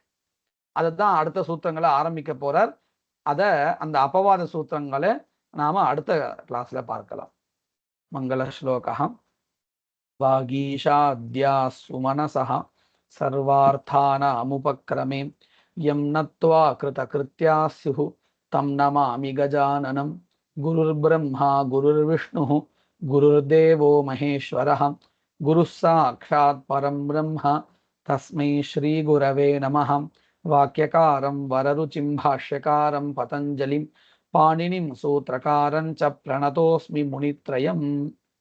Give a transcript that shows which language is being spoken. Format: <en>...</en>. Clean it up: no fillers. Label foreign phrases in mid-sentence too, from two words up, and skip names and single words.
<ta>அதைத்தான் அடுத்த சூத்திரங்களை ஆரம்பிக்க போறார். அந்த அபவாத சூத்திரங்களை நாம அடுத்த கிளாஸ்ல பார்க்கலாம். மங்கள ஸ்லோகம்.</ta> <sa>वागीशाद्याः सुमनसः सर्वार्थानामुपक्रमे यं नत्वा कृतकृत्याः स्युः तं नमामि गजाननम्. गुरुर् ब्रह्मा गुरुर् विष्णुः गुरुर्देवो महेश्वरः गुरुः साक्षात् परं ब्रह्म तस्मै श्री गुरवे नमः. वाक्यकारं वररुचिं भाष्यकारं पतञ्जलिं पाणिनिं सूत्रकारं च प्रणतोऽस्मि मुनित्रयम्.</sa>